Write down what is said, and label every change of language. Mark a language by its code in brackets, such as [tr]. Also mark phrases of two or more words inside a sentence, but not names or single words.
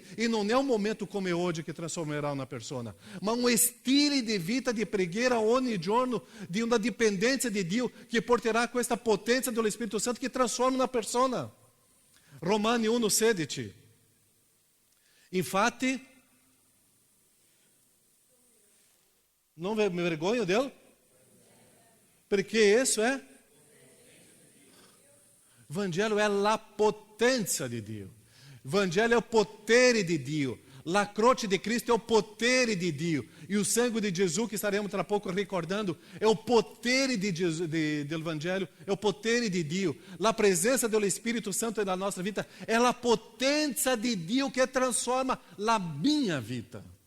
[it] E non è un momento come oggi che trasformerà una persona, ma un stile di vita di preghiera ogni giorno, di una dipendenza di Dio che porterà a questa potenza dello Spirito Santo che trasforma una persona. Romani 1,16. Infatti, non mi vergogno dele, perché [pt] isso é Evangelho é [it] la potenza di Dio. Evangelho è il potere di Dio. La croce di Cristo è il potere di Dio. [pt] E o sangue [it] di Gesù, che staremo tra poco ricordando, è il potere del Evangelho, è il potere di Dio. La presenza dello Spirito Santo nella nostra vita è la potenza di Dio che transforma la mia vita.